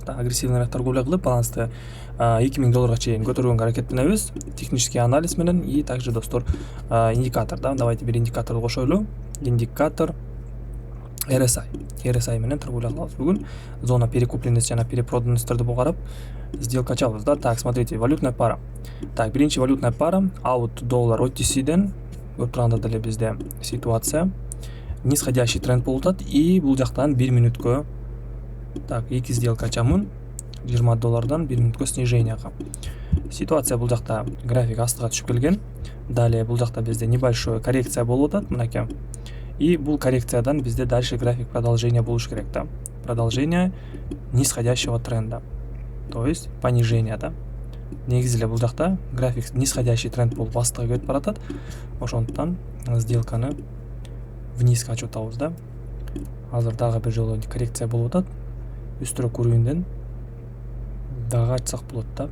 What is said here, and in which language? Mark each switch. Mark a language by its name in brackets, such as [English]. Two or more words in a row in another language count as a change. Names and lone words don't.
[Kyrgyz] да, агрессивныйраак торговля кылып балансты $2000 чейин көтөргөнгө аракеттенебиз. [Russian] Технический анализ [Kyrgyz] менен [Russian] и также [Kyrgyz] достор индикатор, да. Давайте бир индикаторду кошойлу. Индикатор RSI менен торговля кылабыз бүгүн. [Russian] Зона перекупленности [Kyrgyz] жана перепроданностьтарды карап сделка ачабыз, да. [Russian] Так, смотрите, валютная пара. [Kyrgyz] Так, биринчи [Russian] валютная пара [Kyrgyz] AUD доллар OTC'ден көрүп турганда деле бизде ситуация [Russian] нисходящий тренд [Kyrgyz] болуп атат и бул жактан 1 мүнөткө так 2 сделка ачамын. $20 1 мүнөткө сниженияга. Ситуация бул жакта график астыга түшүп келген. Далее бул жакта бизде [Russian] небольшой коррекция [Kyrgyz] болуп атат, мынакей. И бул коррекциядан бизде [Russian] дальше график продолжения [Kyrgyz] болуш керек, да. [Russian] Продолжение нисходящего тренда. То есть понижение, да. [Kyrgyz] Негизи эле бул жакта график [Russian] нисходящий тренд [Kyrgyz] болуп астыга кетип баратат. Ошондуктан сделканы внизге ачып атабыз, да. Азыр дагы бир жолу коррекция болуп атат. Үстүрөөк уровеньден дагы ачсак болот, да.